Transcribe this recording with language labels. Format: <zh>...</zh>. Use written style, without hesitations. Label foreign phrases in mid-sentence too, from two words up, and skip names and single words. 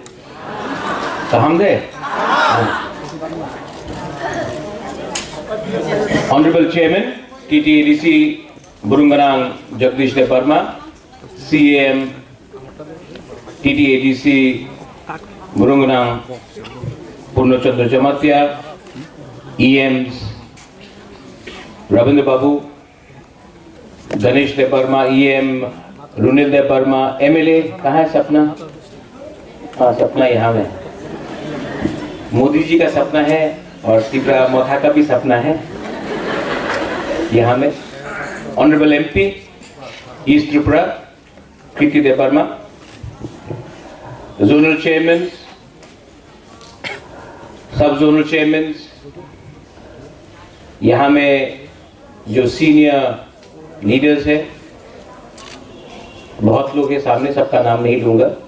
<en>Honorable Chairman, TTADC Burunganang Jagdish De Parma, CAM TTADC Burunganang Purnachandra Jamatya, EMs Ravindra Babu, Ganesh De Parma,</en> <hi>EM रुनिल दे वर्मा, एमएलए कहाँ है सपना? हाँ, सपना यहाँ में। मोदी जी का सपना है और त्रिपुरा मोथा का भी सपना है यहाँ में।</hi> <en>Honourable MP East Tripura</en> <hi>कृति दे वर्मा,</hi> <en>zonal chairman, sub zonal chairman,</en> <hi>यहाँ में जो</hi> <en>senior leaders</en> <hi>है, बहुत लोग के सामने सबका नाम नहीं लूंगा।</hi>